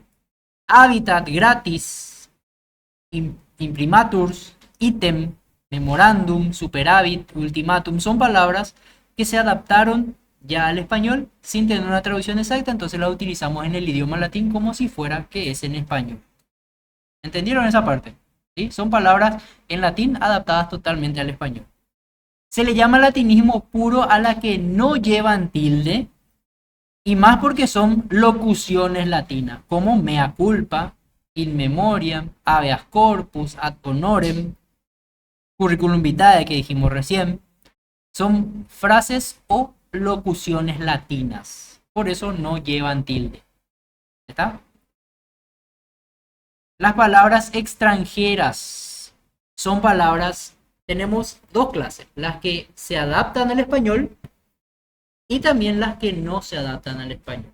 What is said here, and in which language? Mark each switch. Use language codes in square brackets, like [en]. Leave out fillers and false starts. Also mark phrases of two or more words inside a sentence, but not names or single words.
[es] Hábitat, gratis, imprimaturs, ítem, memorandum, superávit, ultimátum, son palabras que se adaptaron ya al español sin tener una traducción exacta, entonces la utilizamos en el idioma latín como si fuera que es en español. ¿Entendieron esa parte? ¿Sí? Son palabras en latín adaptadas totalmente al español. Se le llama latinismo puro a la que no llevan tilde y más porque son locuciones latinas, como [la] mea culpa, in memoriam, habeas corpus, ad honorem, curriculum vitae [es] que dijimos recién. Son frases o locuciones latinas. Por eso no llevan tilde. ¿Está? Las palabras extranjeras son palabras, tenemos dos clases, las que se adaptan al español y también las que no se adaptan al español.